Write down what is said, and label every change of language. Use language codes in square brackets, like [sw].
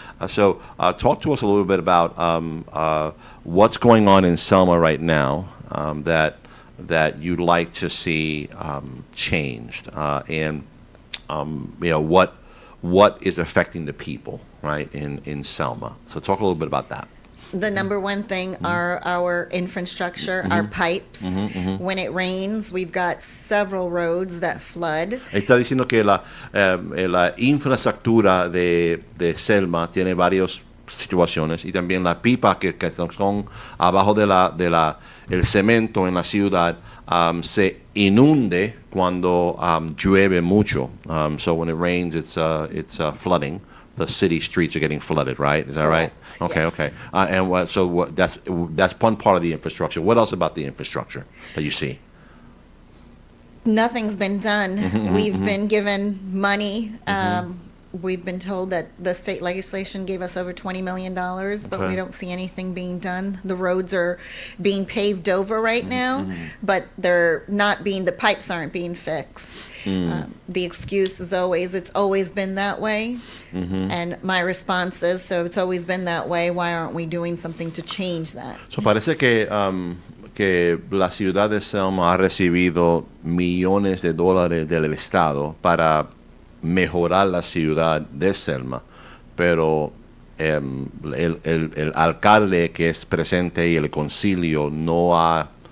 [en] So talk to us a little bit about what's going on in Selma right now that you'd like to see changed, and what is affecting the people, right, in Selma. So talk a little bit about that. The number one thing are our infrastructure, our pipes. When it rains, we've got several roads that flood. [es] Está diciendo que la infraestructura de Selma tiene varias situaciones y también la pipa que son abajo de el cemento en la ciudad se inunde cuando llueve mucho. [en] So when it rains, it's flooding. The city streets are getting flooded, right? Is that right? Okay, yes. okay. And that's one part of the infrastructure. What else about the infrastructure that you see? Nothing's been done. We've been given money. We've been told that the state legislation gave us over $20 million, but we don't see anything being done. The roads are being paved over right now, but the pipes aren't being fixed. The excuse is it's always been that way. And my response is, so it's always been that way, why aren't we doing something to change that? [es] So parece que la ciudad de Selma ha recibido millones de dólares del Estado para mejorar la ciudad de Selma, pero el alcalde que es presente y el concilio no ha